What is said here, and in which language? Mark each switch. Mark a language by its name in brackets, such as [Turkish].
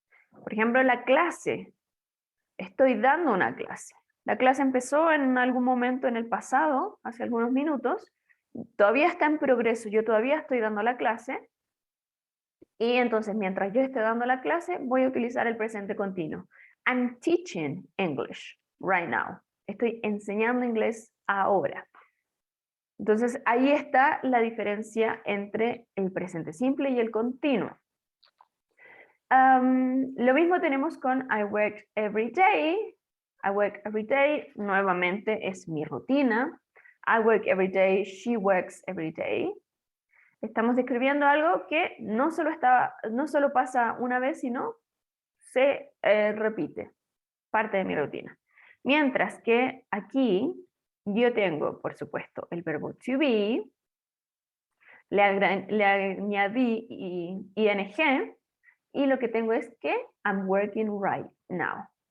[Spanish] Por ejemplo, la clase. Estoy dando una clase. La clase empezó en algún momento en el pasado, hace algunos minutos, todavía está en progreso, yo todavía estoy dando la clase, y entonces mientras yo esté dando la clase, voy a utilizar el presente continuo. [English] I'm teaching English right now. [Spanish] Estoy enseñando inglés ahora. Entonces ahí está la diferencia entre el presente simple y el continuo. Lo mismo tenemos con [English] I work every day. I work every day, [Spanish] nuevamente es mi rutina. [English] I work every day, she works every day. [Spanish] Estamos describiendo algo que no solo pasa una vez, sino se repite, parte de mi rutina. Mientras que aquí yo tengo, por supuesto, el verbo to be, le añadí ing, y lo que tengo es que [English] I'm working right now.